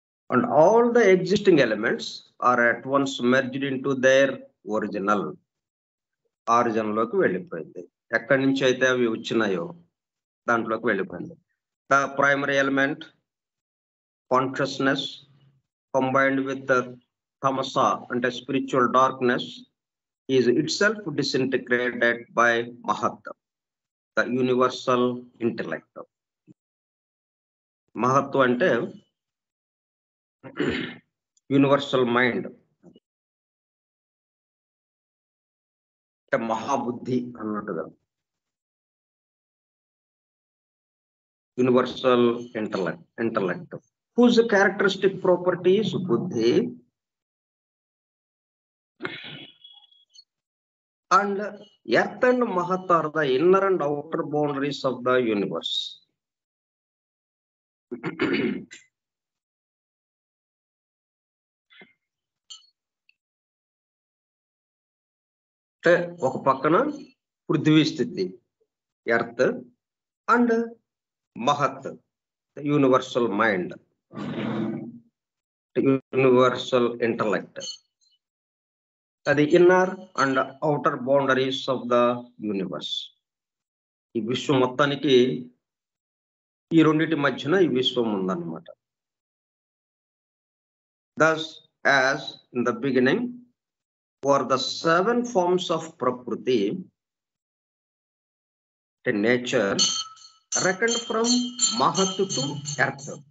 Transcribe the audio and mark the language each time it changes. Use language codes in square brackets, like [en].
[en] And all the existing elements are at once merged into their original. [te] ఆరిజిన్లోకి వెళ్ళిపోయింది. ఎక్కడి నుంచి అయితే అవి వచ్చినాయో దాంట్లోకి వెళ్ళిపోయింది. [en] The primary element, consciousness, combined with the tamasa అంటే spiritual darkness, is itself disintegrated by Mahat, the universal intellect. [te] మహత్తు అంటే యూనివర్సల్ మైండ్, అంటే మహాబుద్ధి అన్నట్టుగా. [en] Universal intellect whose characteristic property is buddhi and earth and mahat are the inner and outer boundaries of the universe. [te] అంటే ఒక పక్కన పృథ్వీ స్థితి earth and మహత్ universal mind, universal intellect, అది inner and outer boundaries of the universe. ఈ విశ్వం మొత్తానికి ఈ రెండింటి మధ్యన ఈ విశ్వం ఉందన్నమాట. [en] Thus, as in the beginning were the 7 forms of Prakriti, the nature reckoned from Mahat to Earth.